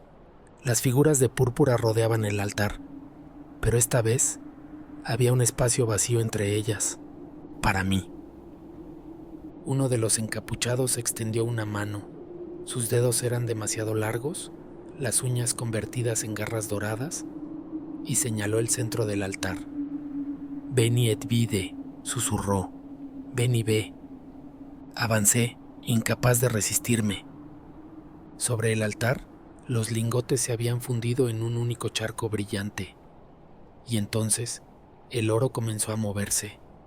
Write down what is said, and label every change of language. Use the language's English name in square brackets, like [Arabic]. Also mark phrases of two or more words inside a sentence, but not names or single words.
[Spanish] Las figuras de púrpura rodeaban el altar, pero esta vez había un espacio vacío entre ellas, para mí. Uno de los encapuchados extendió una mano. Sus dedos eran demasiado largos, las uñas convertidas en garras doradas, y señaló el centro del altar. [Latin] «Veni et vide», [Spanish] susurró. «Ven y ve». Avancé, incapaz de resistirme. Sobre el altar, los lingotes se habían fundido en un único charco brillante. Y entonces, el oro comenzó a moverse.